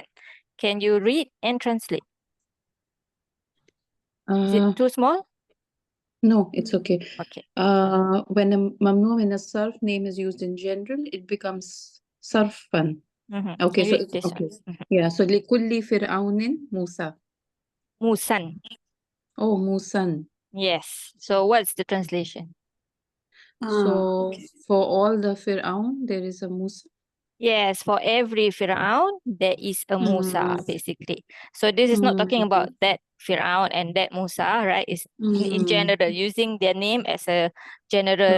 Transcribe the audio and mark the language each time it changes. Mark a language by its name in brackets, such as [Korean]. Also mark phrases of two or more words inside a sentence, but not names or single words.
[English] Can you read and translate? Is it too small? No, it's okay. Okay. When a sarf name is used in general, it becomes sarfan. Okay, Can so read it's this one. okay. Yeah, so [Arabic] لكل فرعون موسى. [English] Musan. Oh, Musan. Yes. So what's the translation? So okay. for all the Fir'aun, there is a Musa. Yes, for every Fir'aun, there is a Musa, Mm. basically. So this is not talking about that Fir'aun and that Musa, right? It's in general, using their name as a general